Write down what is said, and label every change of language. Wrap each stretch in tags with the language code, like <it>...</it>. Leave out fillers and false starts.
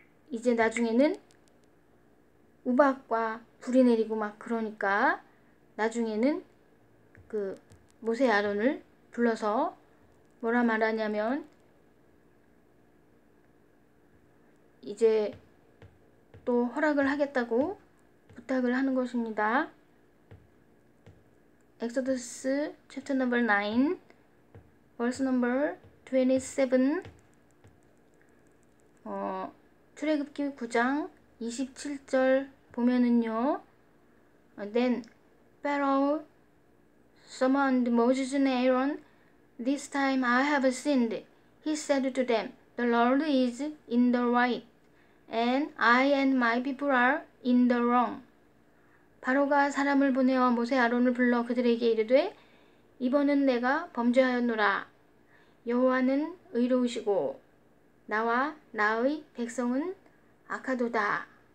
<ko>이제 나중에는 우박과 불이 내리고 막 그러니까 나중에는 그 모세 아론을 불러서 뭐라 말하냐면 이제 또 허락을 하겠다고 부탁을 하는 것입니다.</ko> <en>Exodus chapter number 9 verse number 27</en> <ko>출애굽기 9장 27절 보면은요.</ko> <en>Then Pharaoh summoned Moses and Aaron. This time I have sinned. He said to them, The Lord is in the right, and I and my people are in the wrong.</en> <ko>바로가 사람을 보내어 모세 아론을 불러 그들에게 이르되 이번은 내가 범죄하였노라. 여호와는 의로우시고 나와 나의 백성은 악하도다.</ko>